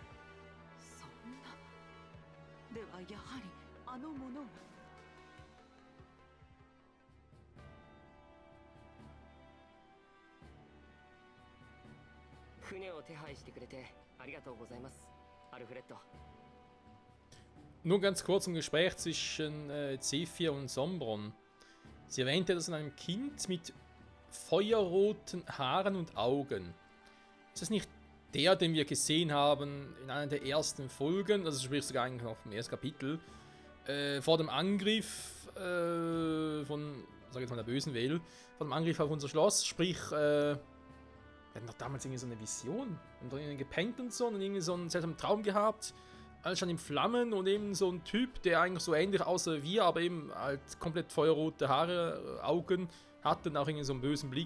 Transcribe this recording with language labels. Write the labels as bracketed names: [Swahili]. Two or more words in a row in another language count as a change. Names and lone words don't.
[Japanese] そんな。ではやはりあの者が。船を手配してくれてありがとうございます、アルフレッド。 [German] Nur ganz kurz ein Gespräch zwischen Zephyr und Sombron. Sie erwähnte das an einem Kind mit feuerroten Haaren und Augen. Ist das nicht der, den wir gesehen haben in einer der ersten Folgen, also sprich sogar eigentlich noch im ersten Kapitel, vor dem Angriff von, sag jetzt mal, der bösen Welt, vor dem Angriff auf unser Schloss, sprich, wir hatten doch damals irgendwie so eine Vision, wir haben doch irgendwie gepennt und so und irgendwie so einen seltsamen Traum gehabt, alles schon in Flammen und eben so ein Typ, der eigentlich so ähnlich aussah wie wir, aber eben halt komplett feuerrote Haare, Augen hatte und auch irgendwie so einen bösen Blick.